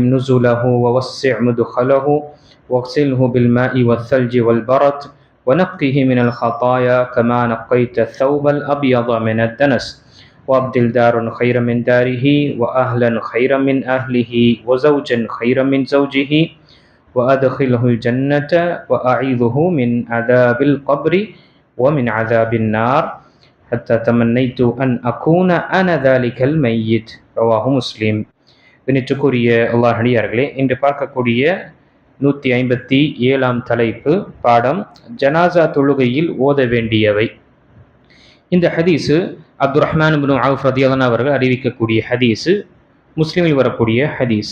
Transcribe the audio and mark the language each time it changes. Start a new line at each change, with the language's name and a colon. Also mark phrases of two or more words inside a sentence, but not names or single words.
Arabic: نزله ووسع مدخله واغسله بالماء والثلج والبرد ونقه من الخطايا كما نقيت الثوب الأبيض من الدنس وأبدل دارا خيرا من داره وأهلا خيرا من أهله وزوجا خيرا من زوجه وأدخله الجنة وأعيذه من عذاب القبر ومن عذاب النار حتى تمنيت أن أكون أنا ذلك الميت. رواه مسلم.
Tamil: கணித்துக்குரிய அல்லாஹ் அடியார்களே, இன்று பார்க்கக்கூடிய 157 தலைப்பு பாடம் ஜனாசா தொழுகையில் ஓத வேண்டியவை. இந்த ஹதீஸு அப்துல் ரஹ்மான் இப்னு அவுஃப்
Arabic: رضي الله عنه
Tamil: அவர்கள் அறிவிக்கக்கூடிய ஹதீஸு, முஸ்லிமில் வரக்கூடிய ஹதீஸ்.